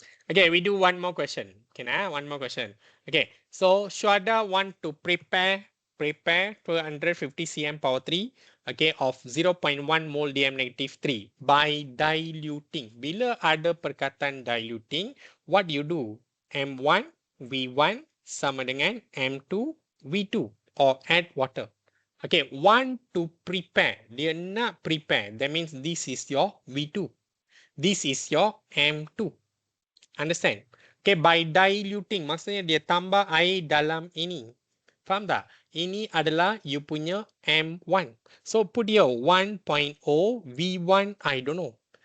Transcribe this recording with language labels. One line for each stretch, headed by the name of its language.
English: Okay, we do one more question. One more question. Okay, so Shwada want to prepare 250 cm power 3 of 0.1 mole DM negative 3 by diluting.
Malay: Bila ada perkataan diluting,
English: what you do?
Malay: M1 V1 sama dengan M2 V2
English: or add water. Okay, want to prepare.
Malay: Dia nak prepare.
English: That means this is your V2. This is your M2. Understand? Okay, by diluting,
Malay: maksudnya dia tambah air dalam ini. Faham tak? Ini adalah you punya
English: M1. So, put here 1.0 V1, I don't know.